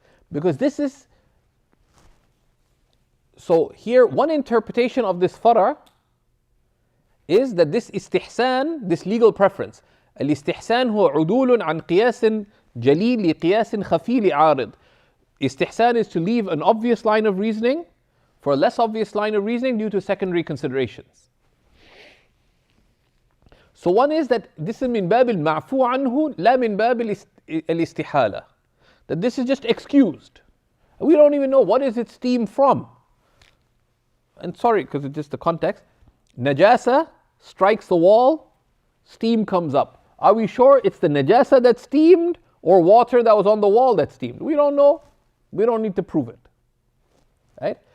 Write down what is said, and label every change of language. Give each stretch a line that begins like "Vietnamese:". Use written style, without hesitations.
English: Because this is, so here one interpretation of this fara is that this istihsan, this legal preference,
Arabic: الاستحسان هو عدول عن قياس جليل لقياس خفي لعارض.
English: Istihsan is to leave an obvious line of reasoning for a less obvious line of reasoning due to secondary considerations. So one is that this is
Arabic: من باب المعفو عنه لا من باب الاستحالة.
English: That this is just excused. We don't even know what is it steam from. And sorry, because it's just the context. Najasa strikes the wall, steam comes up. Are we sure it's the najasa that steamed or water that was on the wall that steamed? We don't know. We don't need to prove it. Right?